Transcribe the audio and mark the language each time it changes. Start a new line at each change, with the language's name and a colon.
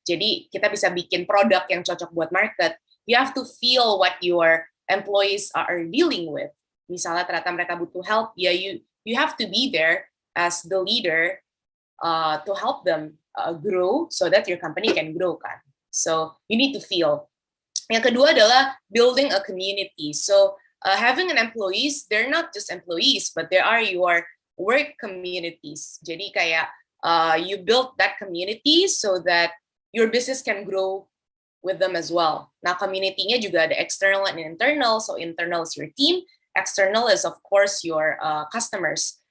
Indonesian: Jadi kita bisa bikin produk yang cocok buat market.
English: You have to feel what your employees are dealing with.
Indonesian: Misalnya ternyata mereka butuh help, ya
English: you have to be there as the leader to help them grow so that your company can grow kan. So you need to feel.
Indonesian: Yang kedua adalah
English: building a community. So having an employees, they're not just employees, but they are your work communities.
Indonesian: Jadi kayak
English: you build that community so that your business can grow with them as well.
Indonesian: Nah, community-nya juga ada external and internal.
English: So internal is your team, external is of course your customers.